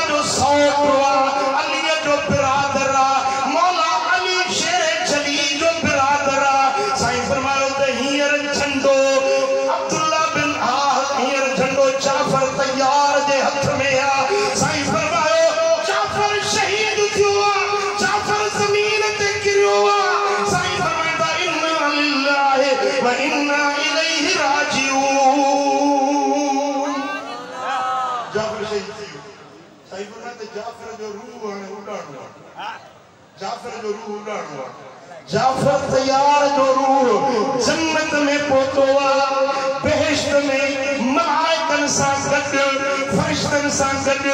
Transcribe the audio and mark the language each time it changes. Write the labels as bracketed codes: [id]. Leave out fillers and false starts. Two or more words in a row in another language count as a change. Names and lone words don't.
[sd] जो सौट अलीअ जो बिरादर मौला अली शेर जली जो बिरादर साईं फरमायो त हींअर झंडो अब्दुल्ला बिन हींअर झंडो जाफर तैयार जे हथ में साईं फरमायो जाफर शहीद थियो जाफर ज़मीन ते किरियो साईं फरमाईंदा [ar] إنا لله وإنا إليه [sd] राजिऊन जाफर शहीद थियो साईं फरमाईंदा जाफर जो रूह हाणे उॾाणो जाफर जो रूह उॾाणो जाफर तैयार जो रूह जन्नत में पहुतो बेहिश्त में मलाइकनि सां गॾु फरिश्तनि सां गॾु